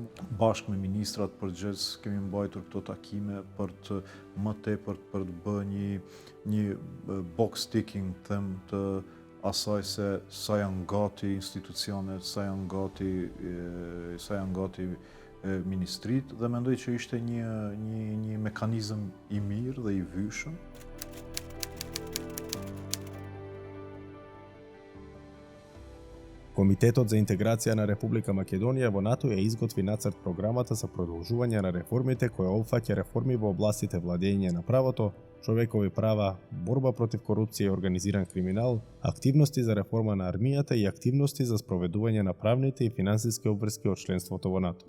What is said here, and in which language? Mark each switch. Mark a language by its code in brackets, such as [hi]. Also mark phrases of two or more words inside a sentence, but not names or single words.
[sq] Bashkë me ministrat përgjithës kemi mbajtur këto takime për të më tepër për të bërë një [en] box ticking [sq] të asaj se sa janë gati institucionet, sa janë gati ministrit dhe mendoj që ishte një mekanizëm i mirë dhe i vyshëm. [mk] Комитетот за интеграција на Република Македонија во НАТО ја изготви нацрт програмата за продолжување на реформите која опфаќа реформи во областите владење на правото, човекови права, борба против корупција и организиран криминал, активности за реформа на армијата и активности за спроведување на правните и финансиски обврски од членството во НАТО.